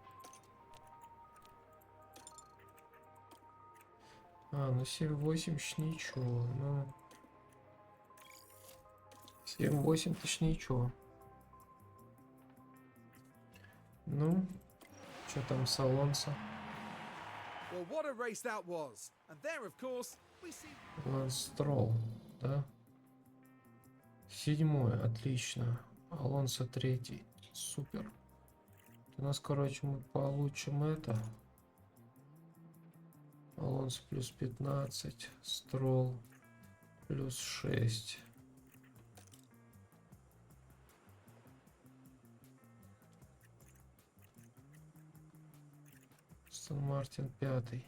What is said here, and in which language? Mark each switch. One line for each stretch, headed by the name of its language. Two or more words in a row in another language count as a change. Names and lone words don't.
Russian: Ну 7-8 ж ничего. Ну 7-8 то ж ничего. Ну, что там с Алонсо?
English: Well, what a race that was. And there, of course, we see...
Russian: Ланс Стролл, да? 7-й, отлично. Алонсо 3-й, супер. У нас, короче, мы получим это. Алонсо плюс 15, Стролл плюс 6. Астон Мартин 5.